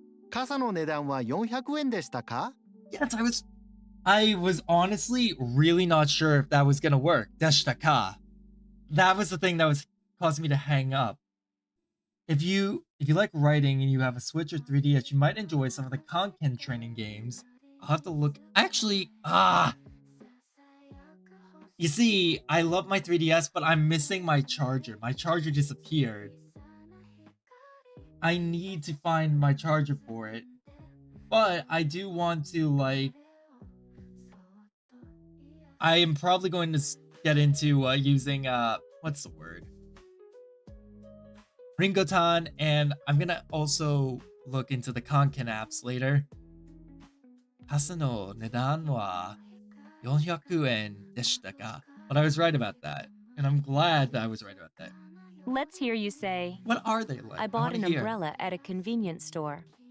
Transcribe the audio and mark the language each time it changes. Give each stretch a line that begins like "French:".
Japanese: 傘の値段は400円でしたか?
English: Yes, I was honestly really not sure if that was gonna work.
Japanese: でしたか?
English: That was the thing that was causing me to hang up. If you like writing and you have a Switch or 3DS, you might enjoy some of the Kanken training games. I'll have to look. Actually, you see, I love my 3DS, but I'm missing my charger. My charger disappeared. I need to find my charger for it. But I do want to, like... I am probably going to get into using, what's the word? Ringotan, and I'm gonna also look into the Kanken apps later.
Japanese: 傘の値段は400円でしたか?
English: But I was right about that, and I'm glad that I was right about that. Let's hear you say, What are they like? I bought an wanna hear. umbrella at a convenience store.